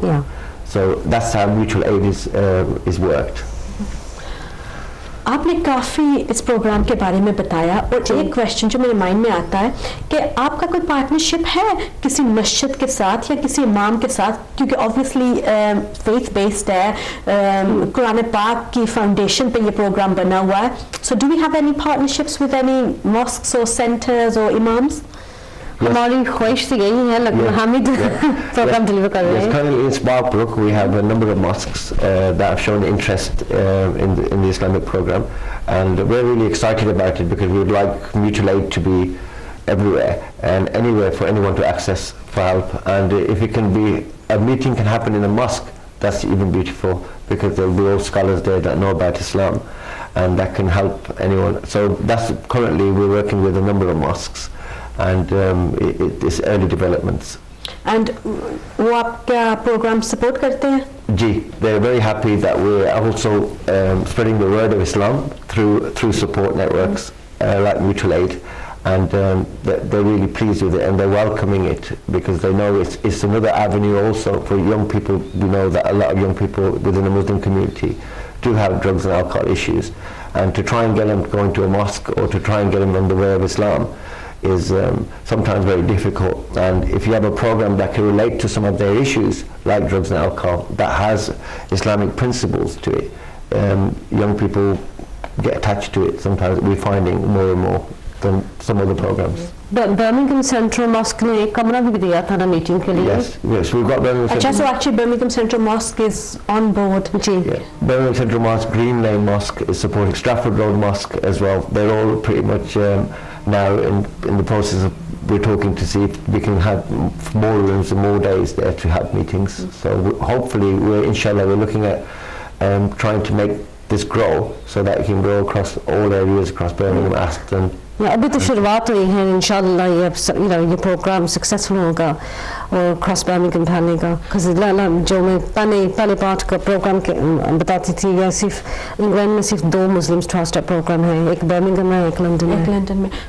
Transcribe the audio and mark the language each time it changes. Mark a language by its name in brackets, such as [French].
[English] Yeah. So that's how mutual aid is worked. [Hindi] आपने काफ़ी इस प्रोग्राम के बारे में बताया और एक क्वेश्चन जो मेरे माइंड में आता है कि आपका कोई पार्टनरशिप है किसी मस्जिद के साथ या किसी इमाम के साथ, क्योंकि ऑब्वियसली फेथ बेस्ड है, कुरान पाक की फाउंडेशन पे ये प्रोग्राम बना हुआ है. [English] So do we have any partnerships with any mosques or centres or imams? [Hindi] हमारी ख्वाहिश तो यही है, लेकिन हम ही प्रोग्राम डिलीवर कर रहे हैं. [English] Currently in Sparkbrook we have a number of mosques that have shown interest in the Islamic program, and we're really excited about it because we would like mutual aid to be everywhere and anywhere for anyone to access for help. And if it can be, a meeting can happen in a mosque, that's even beautiful because there will be all scholars there that know about Islam and that can help anyone. So that's currently we're working with a number of mosques. And it's early developments. [Hindi] And वो आपका program support करते हैं? [English] जी, they're very happy that we're also spreading the word of Islam through support networks like Mutual Aid, and they're really pleased with it and they're welcoming it because they know it's another avenue also for young people. We know that a lot of young people within the Muslim community do have drugs and alcohol issues, and to try and get them going to a mosque or to try and get them on the way of Islam is sometimes very difficult. And if you have a program that can relate to some of their issues like drugs and alcohol that has Islamic principles to it, young people get attached to it. Sometimes we're finding more and more than some other programs. [Hindi] Birmingham Central Mosque ने एक कमरा भी दिया था ना meeting के लिए. [English] Yes, we've got Birmingham [Hindi] अच्छा, [English] Central. so actually Birmingham Central Mosque is on board. [Hindi] Ji. [English] Yeah. Birmingham Central Mosque, Green Lane Mosque is supporting Stratford Road Mosque as well. They're all pretty much now in the process of, we're talking to see if we can have more rooms and more days there to have meetings. So hopefully, inshallah, we're looking at trying to make this grow so that it can grow across all areas across Birmingham, Aston. [Hindi] अभी तो शुरुआत हुई है, इंशाल्लाह ये programme successful होगा और cross Birmingham फैलने का. जो मैं पहले पार्ट का प्रोग्राम बताती थी, या सिर्फ इंग्लैंड में सिर्फ 2 मुस्लिम्स ट्रस्ट प्रोग्राम है, एक बर्मिंघम में, एक लंदन में.